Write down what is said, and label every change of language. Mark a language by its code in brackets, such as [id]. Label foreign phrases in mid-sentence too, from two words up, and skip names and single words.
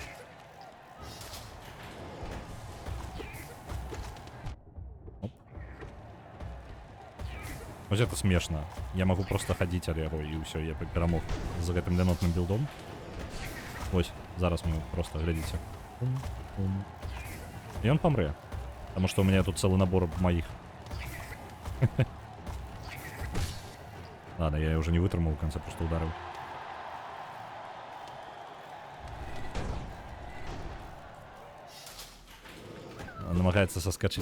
[be] Вось это смешна. Я магу просто хадзіць ад яго, і ўсё, я перамог з гэтым лянотным білдом. Вось, зараз мы просто, глядзіце. І ён памрэ. [ru] Потому что у меня тут целый набор моих. Ладно, я уже не вытрмал в конце, просто ударил. Он намагается соскочить.